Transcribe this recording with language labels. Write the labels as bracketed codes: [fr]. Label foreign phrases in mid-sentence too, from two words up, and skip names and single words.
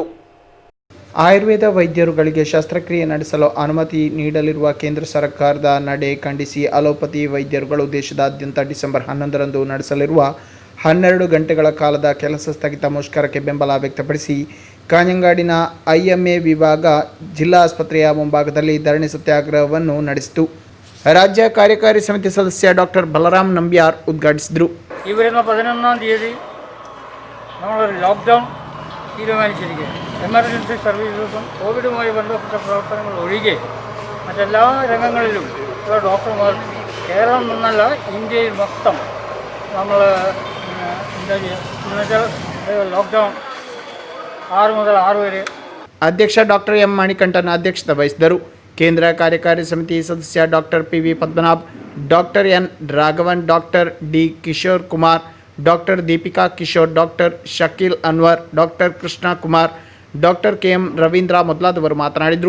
[kn] ಆಯುರ್ವೇದ ವೈದ್ಯರುಗಳಿಗೆ ಶಸ್ತ್ರಕ್ರಿಯೆ ನಡೆಸಲು ಅನುಮತಿ ನೀಡಲಿರುವ ಕೇಂದ್ರ ಸರ್ಕಾರದ ನಡೆ ಖಂಡಿಸಿ ಅಲೋಪತಿ ವೈದ್ಯರುಗಳು ದೇಶದಾದ್ಯಂತ ಡಿಸೆಂಬರ್ 11ರಂದು ನಡೆಸಲಿರುವ 12 ಗಂಟೆಗಳ ಕಾಲದ ಕೆಲಸ ಸ್ಥಗಿತ ಮುಷ್ಕರಕ್ಕೆ ಬೆಂಬಲ ವ್ಯಕ್ತಪಡಿಸಿ ಕಾಂಜಂಗಾಡಿನ IMA ವಿಭಾಗ ಜಿಲ್ಲಾ ಆಸ್ಪತ್ರೆಯ ಮುಂಭಾಗದಲ್ಲಿ ಧರಣಿ ಸತ್ಯಾಗ್ರಹವನ್ನು ನಡೆಸಿತು. ರಾಜ್ಯ ಕಾರ್ಯಕಾರಿ ಸಮಿತಿ ಸದಸ್ಯ ಡಾಕ್ಟರ್ ಬಲರಾಮ್ ನಂಬ್ಯಾರ್ ಉದ್ಘಾಟಿಸಿದರು. [ml] ഈ വരുന്ന 11-ാം തീയതി നമ്മളൊരു ലോക്ക്ഡൗൺ തീരുമാനിച്ചിരിക്കുകയാണ്. [en] emergency services [ml] കോവിഡുമായി ബന്ധപ്പെട്ട പ്രവർത്തനങ്ങൾ ഒഴികെ മറ്റെല്ലാ രംഗങ്ങളിലും ഉള്ള ഡോക്ടർമാർ കേരളം എന്നല്ല ഇന്ത്യയിൽ മൊത്തം നമ്മൾ എന്താ ചെയ്യുക എന്നുവെച്ചാൽ ലോക്ക്ഡൗൺ 6 മുതൽ 6 വരെ. [kn] ಅಧ್ಯಕ್ಷ ಡಾಕ್ಟರ್ ಎಂ ಮಣಿಕಂಠನ್ ಅಧ್ಯಕ್ಷತೆ ವಹಿಸಿದರು. ಕೇಂದ್ರ ಕಾರ್ಯಕಾರಿ ಸಮಿತಿ ಸದಸ್ಯ ಡಾಕ್ಟರ್ PV ಪದ್ಮನಾಭ್, ಡಾಕ್ಟರ್ ಎನ್ ರಾಘವನ್, ಡಾಕ್ಟರ್ D ಕಿಶೋರ್ ಕುಮಾರ್, ಡಾಕ್ಟರ್ ದೀಪಿಕಾ ಕಿಶೋರ್, ಡಾಕ್ಟರ್ ಶಕೀಲ್ ಅನ್ವರ್, ಡಾಕ್ಟರ್ ಕೃಷ್ಣ ಕುಮಾರ್, ಡಾಕ್ಟರ್ KM ರವೀಂದ್ರ ಮೊದಲಾದವರು ಮಾತನಾಡಿದರು.